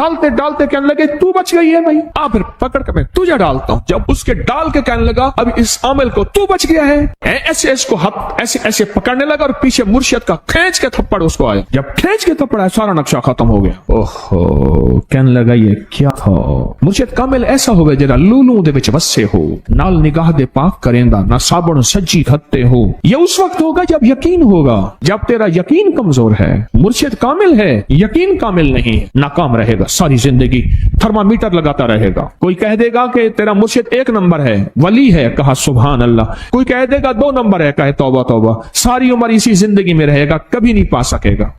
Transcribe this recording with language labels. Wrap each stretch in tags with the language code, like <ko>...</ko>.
<ur>ڈالتے ڈالتے کہنے لگے تو بچ گئی ہے بھائی، پھر پکڑ کے میں تجھے ڈالتا ہوں. جب اس کے ڈال کے کہنے لگا اب اس عامل کو تو بچ گیا ہے، ایسے اس کو ایسے پکڑنے لگا اور پیچھے مرشد کا کھینچ کے تھپڑ اس کو آیا. جب کھینچ کے تھپڑ آیا سارا نقشہ ختم ہو گیا. اوہو کہنے لگا یہ کیا تھا.</ur> <pa>مرشد کامل ایسا ہوگا جڑا لولوں دے وچ وسے ہو، نال نگاہ دے پاک کریندا، نہ صابن سجی کھتے ہو.</pa> <ur>یہ اس وقت ہوگا جب یقین ہوگا، جب تیرا یقین کمزور ہے. مرشد کامل ہے، یقین کامل نہیں ہے، ناکام رہے گا ساری زندگی، تھرمامیٹر لگاتا رہے گا. کوئی کہہ دے گا کہ تیرا مرشد 1 نمبر ہے، ولی ہے، کہا سبحان اللہ. کوئی کہہ دے گا 2 نمبر ہے، کہے توبہ توبہ. ساری عمر اسی زندگی میں رہے گا، کبھی نہیں پا سکے گا.</ur>